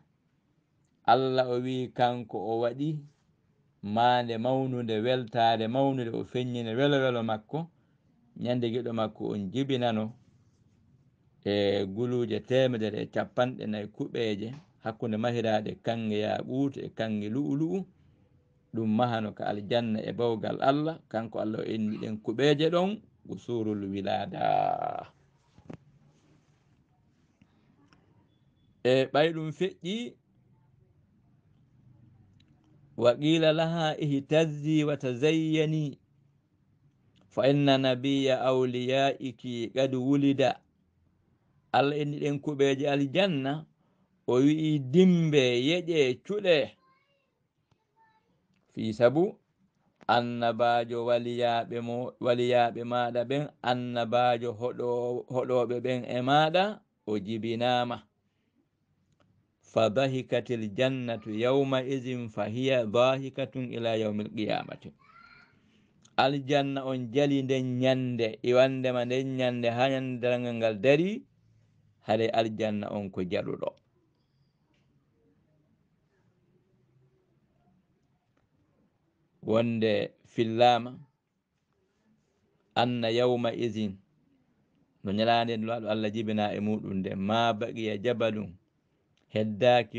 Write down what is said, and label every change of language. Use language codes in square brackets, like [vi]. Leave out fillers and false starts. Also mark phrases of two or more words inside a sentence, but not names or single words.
[ff] allah o wi kanko o waɗi mande mawnude weltade mawnude o feññine welo welo makko ñande giɗo makko on jibinano e guluje 150 kuɓeje hakkude mahiraɗe kange yaɓutu e kange lu'ulu'u ɗum mahano ka aljanna e bawgal allah kanko allah o inni ɗen kuɓeje ɗon usurul wilada. e ɓay ɗum feƴƴi [ar] وقيل لها اهتزي وتزيني فإن نبي أوليائك قد ولد. [ff] allah inni ɗen kuɓeje aljanna o wi'i dimbe yeƴe cuɗe fi sabu annabajo waliyaɓe maɗa ɓen annabajo hoɗoɓe ɓen e maɗa o jibinama [ar] فضحكت الجنة يومئذ فهي ضاحكة إلى يوم القيامة. [ff] Aljanna on jali nden ñande iwandema nden ñande ha ñande darangal ngal dari, haɗe aljanna on ko jaɗuɗo. wonde fillama [ar] أن يومئذ [ff] no ñalande laɗo Allah jibina e muɗum nde, [ar] ما بقي جبل [ff] heddaki